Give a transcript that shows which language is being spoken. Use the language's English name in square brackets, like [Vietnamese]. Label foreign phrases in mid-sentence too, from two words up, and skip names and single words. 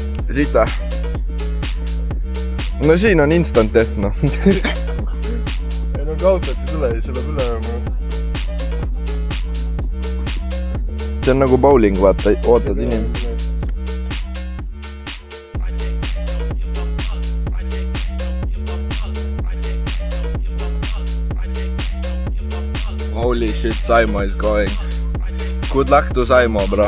[Estonian] Siit või? No siin on [English] instant death [Estonian] noh. ei no kaotat ei tule, siis tuleb üle no. See on nagu bowling, vaata, ootad inimesi. [English] Holy shit, Saimo is going. Good luck to Saimo, bro.